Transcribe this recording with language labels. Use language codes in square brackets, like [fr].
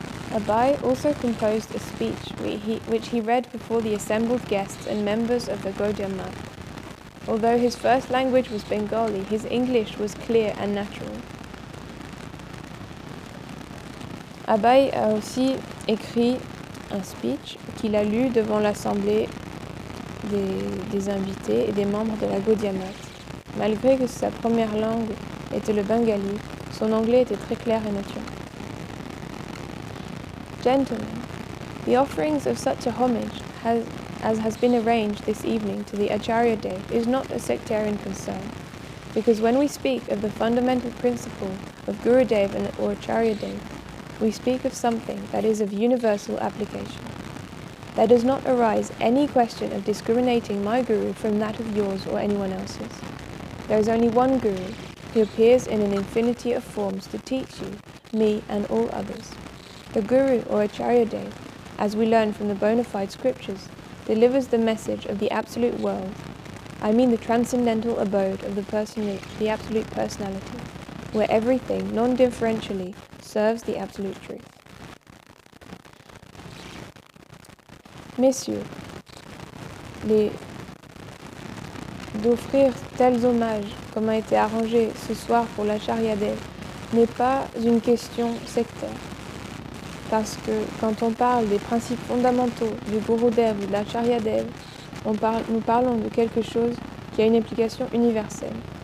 [en] Abai also composed a speech which he read before the assembled guests and members of the Gaudiya Math. Although his first language was Bengali, his English was clear and natural. [fr] Abai a aussi écrit un speech qu'il a lu devant l'assemblée des invités et des membres de la Gaudiya Math. Malgré que sa première langue était le bengali, son anglais était très clair et naturel. [en] Gentlemen, the offerings of such a homage as has been arranged this evening to the Acharya Dev is not a sectarian concern, because when we speak of the fundamental principle of Gurudev or Acharya Dev, we speak of something that is of universal application. There does not arise any question of discriminating my Guru from that of yours or anyone else's. There is only one Guru, who appears in an infinity of forms to teach you, me and all others. The Guru or Acharya Dev, as we learn from the bona fide scriptures, delivers the message of the absolute world, I mean the transcendental abode of the absolute personality, where everything, non-differentially, serves the absolute truth. [fr] Messieurs, d'offrir tels hommages comme a été arrangé ce soir pour l'Acharya Dev n'est pas une question sectaire. Parce que quand on parle des principes fondamentaux du Gurudev ou de l'Acharya Dev, nous parlons de quelque chose qui a une application universelle.